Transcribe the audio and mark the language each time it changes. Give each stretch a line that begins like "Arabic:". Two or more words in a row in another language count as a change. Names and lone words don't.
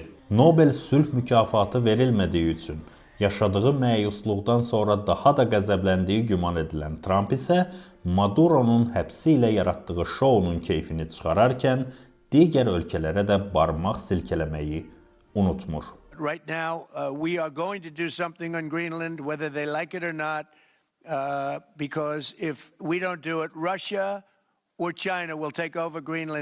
Azerbaijani: Nobel sülh mükafatı verilmədiyi üçün yaşadığı məyusluqdan sonra daha da qəzəbləndiyi güman edilən Trump isə Maduro'nun həbsi ilə yaratdığı şounun keyfini çıxararkən digər ölkələrə də barmaq silkələməyi unutmur.
English: Right now, we are going to do something on Greenland, whether they like it or not, because if we don't do it, Russia or China will take over Greenland.